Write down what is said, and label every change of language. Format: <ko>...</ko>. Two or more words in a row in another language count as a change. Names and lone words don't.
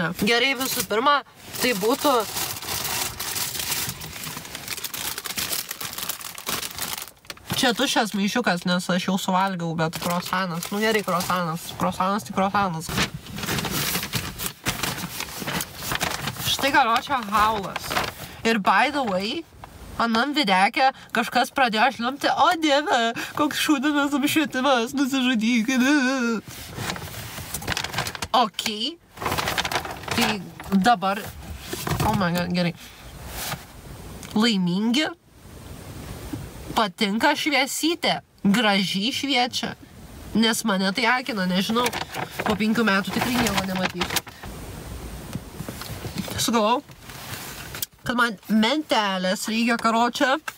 <lt>Gerai, visų pirma, tai būtų čia tuščias maišiukas, nes aš jau suvalgiau, bet krosanas. Nu gerai, krosanas. Krosanas tai krosanas. Štai karočia haulas.</lt> <en>Ir by the way,</en> <lt>anam videkė kažkas pradėjo šliumpti, o dieve, koks šūdinas apšvietimas, nusižudyk. Ok. Tai dabar,</lt> <en>oh my god,</en> <lt>gerai. Laimingi, patinka šviesytė, gražiai šviečia, nes mane tai akina, nežinau, po 5 metų tikrai nieko nematysiu. Sugalvau, kad man mentelės reikia karočią.</lt>